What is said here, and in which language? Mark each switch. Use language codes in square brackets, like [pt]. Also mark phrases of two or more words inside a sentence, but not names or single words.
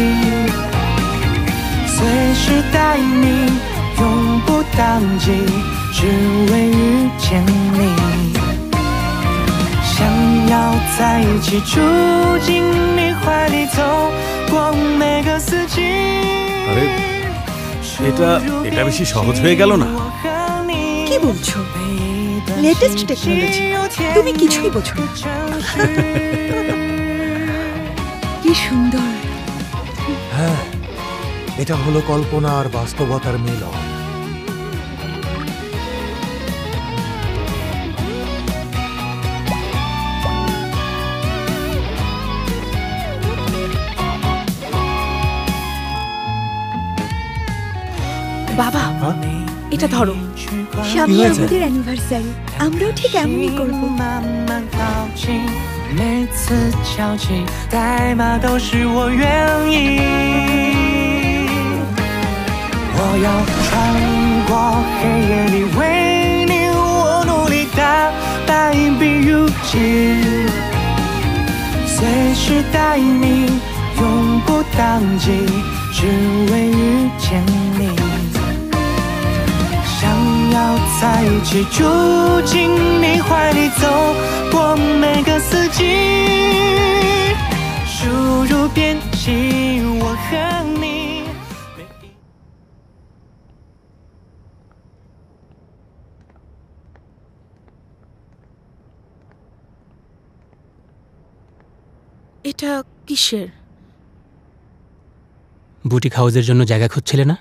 [zh] 随时待你，永不当机，只为遇见你，想要在一起住进你怀里，走过每个四季。 [bn] আরে এটা বেশি সহজ হয়ে গেল না? কি বলছো? [en] latest technology, [bn] তুমি কিছুই বোঝো না। কি সুন্দর। হ্যাঁ, এটা হলো কল্পনা আর বাস্তবতার মিলন। বাবা, এটা ধরো। সামনে আমাদের অ্যানিভার্সারি, আমরাও ঠিক এমনই করব। [zh] 每次交集代码都是我愿意，我要穿过黑夜里为你，我努力打败比如今，随时待你，永不当机，只为遇见你，想要在一起住进你怀里，走过每个四季，输入编辑我和你。 [bn] এটা কিসের? বুটিক হাউসের জন্য জায়গা খুঁজছিলে না?